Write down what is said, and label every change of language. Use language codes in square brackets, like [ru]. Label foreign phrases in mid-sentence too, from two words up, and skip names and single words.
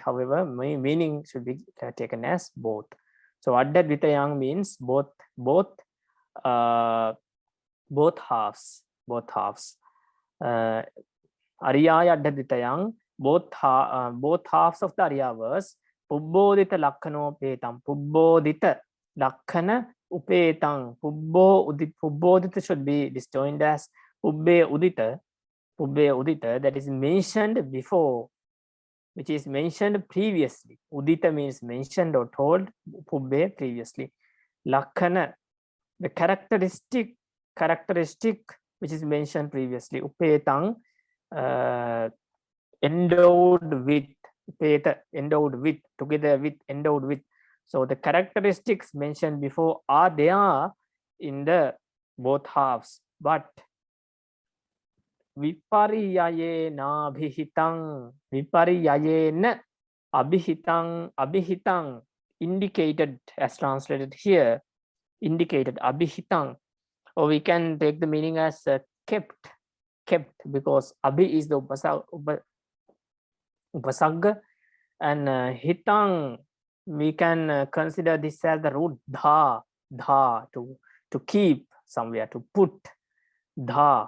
[en] However, my meaning should be taken as both. So [pi] adha dvitayang [en] means both halves. [pi] Ariyaya adha dvitayang, [en] both halves of the Ariya verse. [pi] Pubbodita lakkano petam. Pubbodita lakkana upetang. [en] Pubbodita should be disjoined as [pi] pubbe udita, [en] that is mentioned before, which is mentioned previously. Udita means mentioned or told, pubbe previously. Lakkana, the characteristic which is mentioned previously. Upetang, endowed with, upeta, endowed with, together with, endowed with. So the characteristics mentioned before are there in the both halves, but [pi] vipariyayena abhihitang, vipariyayena abhihitang, [en] indicated as translated here, indicated, abhihitang, or we can take the meaning as kept, because abhi is the upasagga, and hitang, we can consider this as the root dha, to keep somewhere, to put, dha.